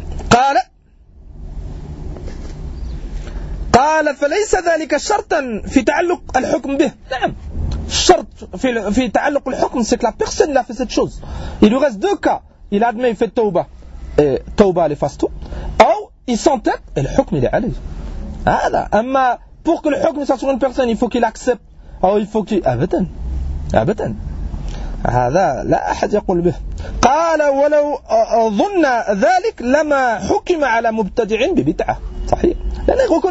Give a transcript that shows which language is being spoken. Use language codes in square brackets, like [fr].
[ar] قال قال فليس ذلك شرطا في تعلق الحكم به نعم شرط في تعلق الحكم [fr] c'est que la personne l'a fait cette chose. Il lui reste deux cas. Il admet, il fait tauba et tauba l'efface tout ou il s'entête et le hukm il est allé. Voilà. Amma pour que le hukm soit sur une personne, il faut qu'il accepte ou il faut qu'il abatan abatan [ar] هذا لا أحد يقول به قال ولو ظن ذلك لما حكم على مبتدع ببدعة صحيح لأنه